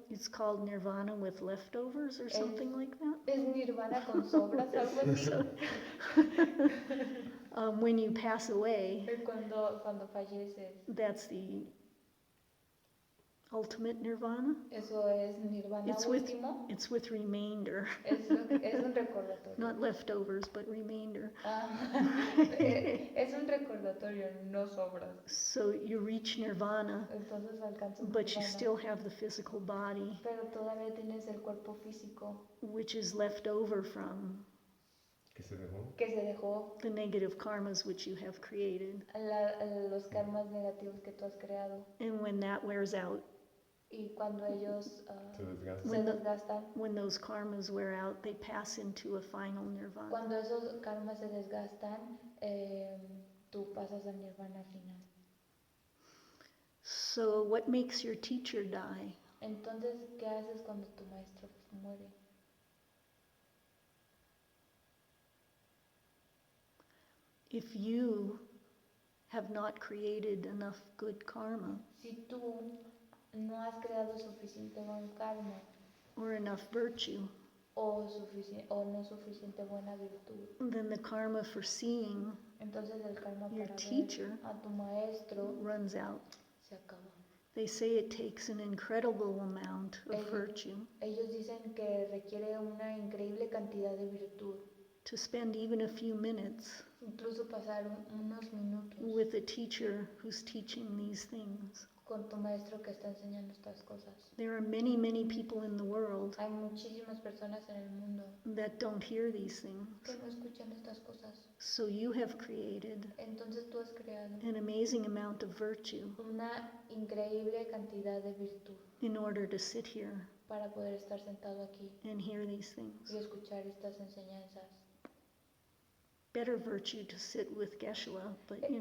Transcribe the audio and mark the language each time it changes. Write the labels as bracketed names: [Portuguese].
[English] it's called nirvana with leftovers or something like that. [Spanish] es nirvana con sobras, algo así. [English] When you pass away, [Spanish] Cuando falleces, [English] that's the ultimate nirvana. [Spanish] eso es nirvana [English] It's with, [Spanish] último. [English] it's with remainder, [Spanish] Es un recordatorio. [English] not leftovers, but remainder. [Spanish] Es un recordatorio, no sobras. [English] So you reach nirvana, [Spanish] Entonces alcanzas [English] but you [Spanish] nirvana, [English] still have the physical body, [Spanish] pero todavía tienes el cuerpo físico [English] which is left over from [Spanish] Que se dejó. que se dejó, [English] the negative karmas which you have created. [Spanish] los karmas negativos que tú has creado. [English] And when that wears out, [Spanish] Y cuando ellos Se desgasta. se desgastan, [English] when those karmas wear out, they pass into a final nirvana. [Spanish] cuando esos karmas se desgastan, tú pasas a nirvana final. [English] So what makes your teacher die? [Spanish] Entonces, ¿qué haces cuando tu maestro muere? [English] If you have not created enough good karma [Spanish] Si tú no has creado suficiente buen karma [English] or enough virtue, [Spanish] o no suficiente buena virtud, [English] then the karma for seeing [Spanish] entonces el karma [English] your [Spanish] para ver [English] teacher [Spanish] a tu maestro [English] runs out. [Spanish] se acaba. [English] They say it takes an incredible amount of virtue [Spanish] Ellos dicen que requiere una increíble cantidad de virtud, [English] to spend even a few minutes [Spanish] incluso pasar unos minutos [English] with a teacher who's teaching these things. [Spanish] con tu maestro que está enseñando estas cosas. [English] There are many, many people in the world [Spanish] Hay muchísimas personas en el mundo [English] that don't hear these things. [Spanish] que no escuchan estas cosas. [English] So you have created [Spanish] Entonces tú has creado [English] an amazing amount of virtue [Spanish] una increíble cantidad de virtud [English] in order to sit here [Spanish] para poder estar sentado aquí [English] and hear these things. [Spanish] y escuchar estas enseñanzas. [English] Better virtue to sit with Geshe, but